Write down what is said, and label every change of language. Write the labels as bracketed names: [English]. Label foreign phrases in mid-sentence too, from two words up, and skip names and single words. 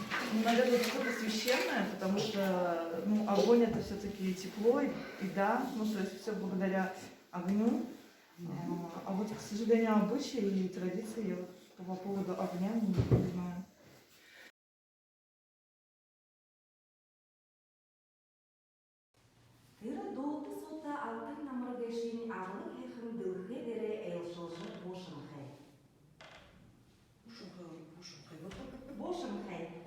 [Russian] Ну, наверное, что-то священное, потому что ну, огонь это все-таки тепло, еда, ну, то есть все благодаря огню. А вот, к сожалению, обычаи и традиции я вот по поводу огня не знаю. [Khakas] Тыры-долты сота алтын намыргашин ағылық хехім дылхы дере әйлшылжы бошымхай. Бошымхай.